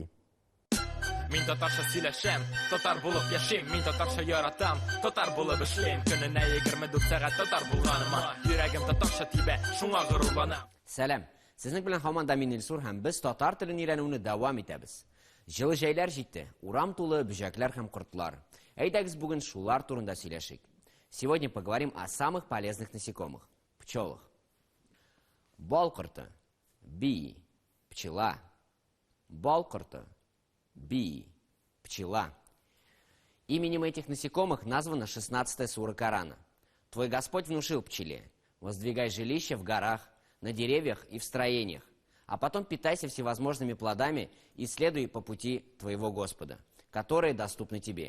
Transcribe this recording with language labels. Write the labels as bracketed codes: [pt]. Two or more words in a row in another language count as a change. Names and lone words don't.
[tt] Мин татарча сөйләшәм, татар булып яшим, мин татарча яратам, татар булып эшлим. Көненә 24 сәгать татар булганыма, йөрәгем татарча тибә, шуңа горурланам. Сәлам. Сезнең белән һаман да мин Илсур һәм без татар телен өйрәнүне дәвам итәбез. Җылы җәйләр җитте, урам тулы бөҗәкләр һәм кортлар. Әйдәгез бүген шулар турында сөйләшик. [ru] Сегодня поговорим о самых полезных насекомых – пчелах. [tt] Бал корты, бии, пчела. Бал корты, бии, пчела. [ru] Именем этих насекомых названа 16-я сура Корана. Твой Господь внушил пчеле: воздвигай жилища в горах, на деревьях и в строениях, а потом питайся всевозможными плодами и следуй по пути твоего Господа, которые доступны тебе.